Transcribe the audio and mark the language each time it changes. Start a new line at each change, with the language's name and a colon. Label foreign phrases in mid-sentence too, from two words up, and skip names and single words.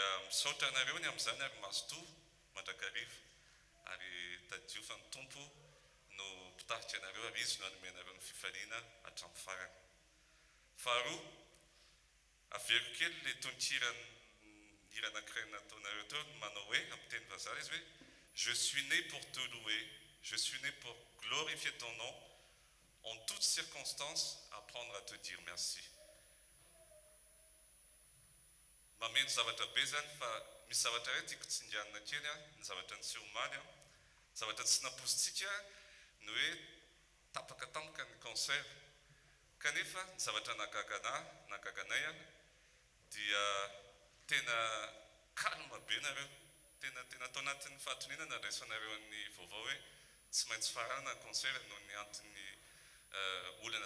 Malagasy: misaotra anareo ny amin'izany ary mazotoa mandrakariva ary tadio fa ny tompo no mpitarika anareo ary izy no anomenareo ny fifaliana hatramin'ny farany faharoa avero kely le tononkirany hira anankiray nataonareo teo manao hoe amin'ny teny vazaha izy hoe
French: je suis né pour te louer je suis né pour glorifier ton nom en toutes circonstances apprendre à te dire merci
Malagasy: mameno zavatra be zany fa misy zavatra iray tiako tsinganina kely a ny zavatra ny tsy homaly a zavatra tsy napositsika ny hoe tapaka tampoka ny concert kanefa ny zavatra nagaganay a dia tena calme be nareo tena tao anatin'ny fahatoninana raisanareo ny vaovao hoe tsy maintsy farana concert noho ny antony olana